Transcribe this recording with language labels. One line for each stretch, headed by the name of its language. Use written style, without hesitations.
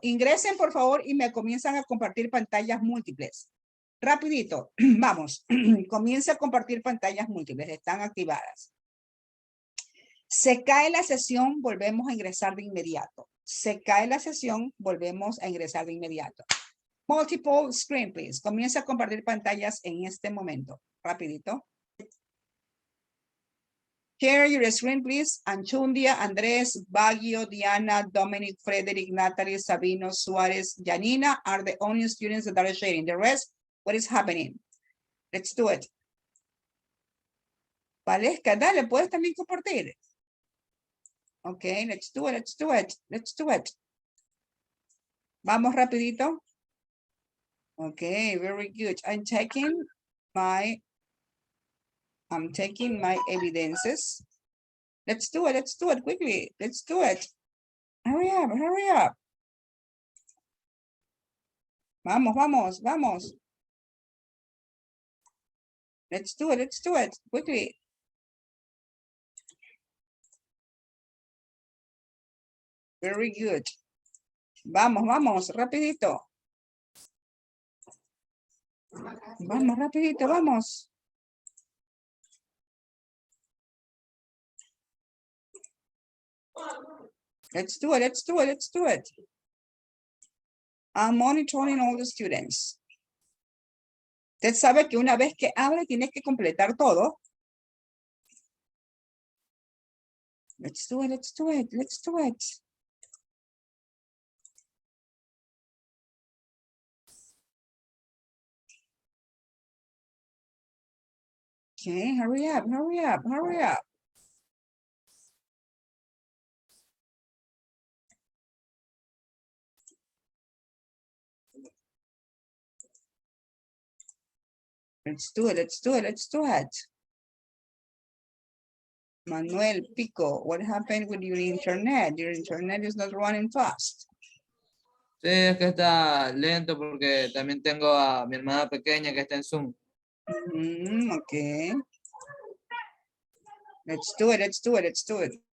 Spanish: Ingresen, por favor, y me comienzan a compartir pantallas múltiples. Rapidito. Vamos. Comienza a compartir pantallas múltiples. Están activadas. Se cae la sesión, volvemos a ingresar de inmediato. Se cae la sesión, volvemos a ingresar de inmediato.
English: Multiple screen, please.
Spanish: Comienza a compartir pantallas en este momento. Rapidito.
English: Share your screen, please. Anchundia, Andrés, Baggio, Diana, Dominic, Frederick, Natalie, Sabino, Suarez, Janina are the only students that are sharing. The rest, what is happening? Let's do it.
Spanish: Valesca, dale, puedes también compartir.
English: Okay, let's do it, let's do it, let's do it.
Spanish: Vamos rapidito.
English: Okay, very good. I'm taking my evidences. Let's do it quickly. Let's do it. Hurry up, hurry up.
Spanish: Vamos, vamos, vamos.
English: Let's do it quickly. Very good.
Spanish: Vamos, vamos, rapidito. Vamos, rapidito, vamos.
English: Let's do it, let's do it, let's do it. I'm monitoring all the students.
Spanish: Usted sabe que una vez que abre, tiene que completar todo.
English: Let's do it, let's do it, let's do it. Okay, hurry up, hurry up, hurry up. Let's do it, let's do it, let's do it. Manuel Pico, what happened with your internet? Your internet is not running fast.
Spanish: Sí, es que está lento porque también tengo a mi hermana pequeña que está en Zoom.
English: Okay. Let's do it, let's do it, let's do it.